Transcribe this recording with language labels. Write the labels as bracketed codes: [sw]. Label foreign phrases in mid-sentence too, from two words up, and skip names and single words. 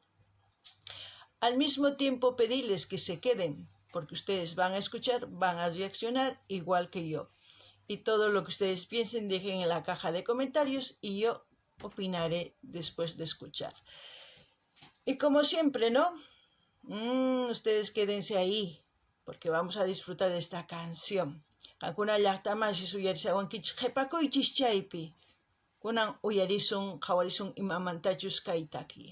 [es] Al mismo tiempo pedirles que se queden, porque ustedes van a escuchar, van a reaccionar igual que yo. Y todo lo que ustedes piensen dejen en la caja de comentarios y yo opinaré después de escuchar. Y como siempre, ¿no? Ustedes quédense ahí, porque vamos a disfrutar de esta canción. [qu] Kankuna llaqtamas uyarisawankichis qhipakuychis chaypi. Kunan uyarisun, qhawarisun imamantachus kay taki.